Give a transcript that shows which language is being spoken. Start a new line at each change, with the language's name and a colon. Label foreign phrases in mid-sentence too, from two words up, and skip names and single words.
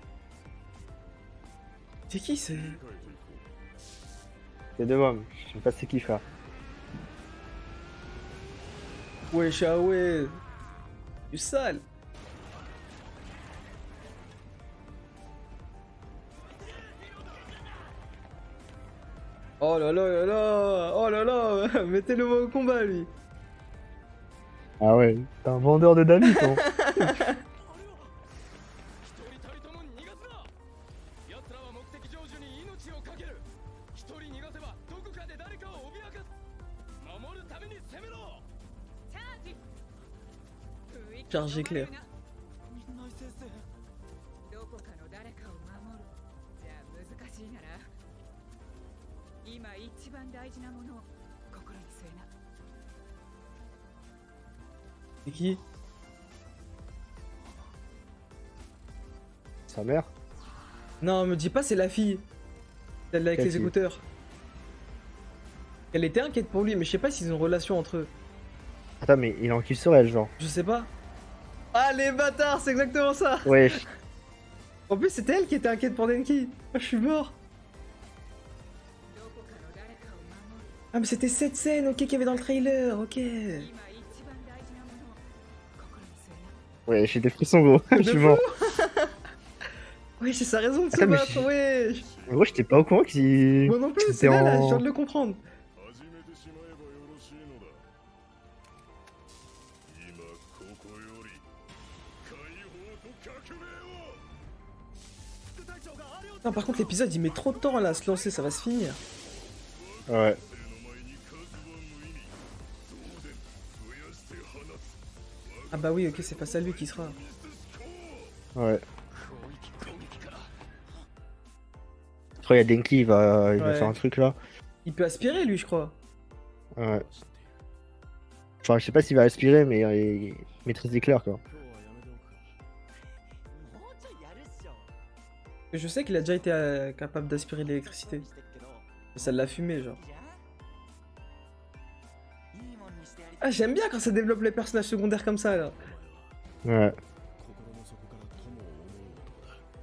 French: C'est qui c'est? ク理解といこ C'est deux hommes, je sais pas c'est qui frère. Wesh, ah ouais. Du sale. Oh là là là là. Oh là là. Mettez-le au combat, lui. Ah ouais, t'es un vendeur de David toi.
Japanese: う一人たりとも逃がすな奴らは目的成就に命を懸ける一人逃がせばどこかで誰かを脅かす守るために攻めろ
French: Charge éclair.
Japanese: 南先生。どこかの誰かを守る。じゃあ難しいなら。今一番大事なものを心に据えな。
French: C'est qui? Sa mère? Non, me dis pas, c'est la fille. Celle avec Quelle les fille? écouteurs. Elle était inquiète pour lui, mais je sais pas s'ils ont une relation entre eux. Attends, mais il en kiffe sur elle, genre. Je sais pas. Ah, les bâtards, c'est exactement ça. Wesh. En plus, c'était elle qui était inquiète pour Denki. Ah, je suis mort.
Japanese: どこかの誰かを守る。
French: Ah, mais c'était cette scène, ok, qu'il y avait dans le trailer, ok.
Japanese: 今一番大事なものを心に据えな。
French: Ouais, j'ai des frissons gros, je suis mort. Oui, c'est sa raison de se Attends, mais battre, ouais. En gros, j'étais pas au courant qu'il... Moi non plus, c'était c'est là, là, je en- viens de le comprendre.
Japanese: 始めてしまえばよろしいのだ今ここより解放と革命を副隊長があれを
French: Non, par contre, l'épisode il met trop de temps là à se lancer, ça va se finir. Ouais.
Japanese: の前に数は無意味増電増やして放つ
French: Ah bah oui, ok, c'est face à lui qui sera. Ouais. Je crois qu'il y a Denki, il va Ouais. faire un truc là. Il peut aspirer lui, je crois. Ouais. Enfin, je sais pas s'il va aspirer, mais il maîtrise l'éclair quoi.
Japanese: 今日はやめておくかもうちょいやるっしょ。
French: Et je sais qu'il a déjà été capable d'aspirer de l'électricité.
Japanese: してっけど
French: Mais ça l'a fumé, genre.
Japanese: じゃあいいもんにしてやり
French: Ah, j'aime bien quand ça développe les personnages secondaires comme ça là. Ouais.
Japanese: 心の底から友を思う男だ